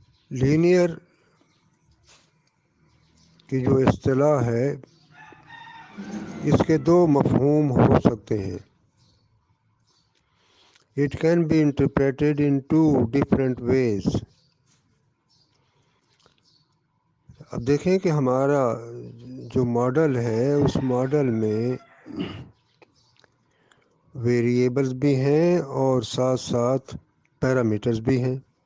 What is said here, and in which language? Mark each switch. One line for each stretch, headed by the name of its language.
Hindi: Linear की जो इस्तिलाह है, इसके दो मफ़हूम हो सकते हैं.
English: It can be interpreted in two different ways.
Hindi: अब देखें कि हमारा जो मॉडल है उस मॉडल में वेरिएबल्स भी हैं और साथ साथ पैरामीटर्स भी हैं.